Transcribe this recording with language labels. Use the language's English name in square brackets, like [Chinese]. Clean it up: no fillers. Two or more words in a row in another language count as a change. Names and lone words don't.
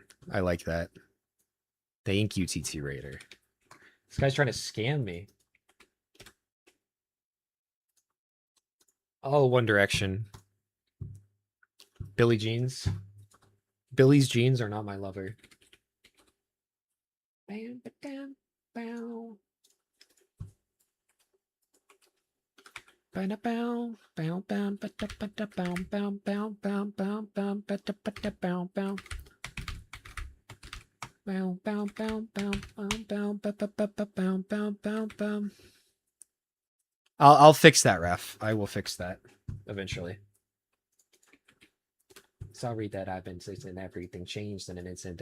[English] I like that. Thank you, TT Raider. This guy's trying to scam me. Oh, One Direction. Billie Jeans. Billy's jeans are not my lover. Bam, ba-dam, bow. Ba-da-bow, bow, bow, ba-da-ba-da-bow, bow, bow, bow, bow, bow, ba-da-ba-da-bow, bow. Bow, bow, bow, bow, bow, bow, ba-ba-ba-ba-bow, bow, bow, bow. I'll fix that, ref. I will fix that eventually. Sorry that I've been saying everything changed in an instant.